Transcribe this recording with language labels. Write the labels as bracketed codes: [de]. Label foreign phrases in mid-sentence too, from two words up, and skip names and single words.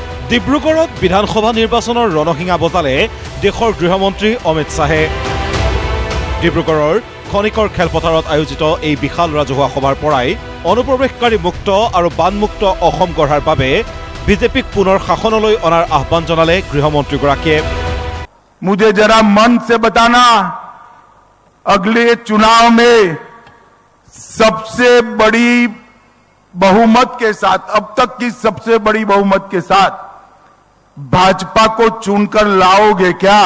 [as] ডিব্ৰুগড়ত বিধানসভা নিৰ্বাচনৰ ৰণসিঙা বজালে দেশৰ গৃহমন্ত্ৰী অমিত শ্বাহে। ডিব্ৰুগড়ৰ খনিকৰ খেলপথাৰত আয়োজিত এই বিশাল ৰাজহুৱা সভাৰ পৰাই অনুপ্ৰৱেশকাৰী মুক্ত আৰু বানমুক্ত অসম গঢ়াৰ বাবে বিজেপিক পুনৰ শাসনলৈ অনাৰ আহ্বান জনালে গৃহমন্ত্ৰীগৰাকীয়ে। [hi] मुझे जरा मन से बताना, अगले चुनाव में सबसे बड़ी बहुमत के साथ, अब तक की सबसे बड़ी बहुमत के साथ भाजपा को चुनकर लाओगे क्या?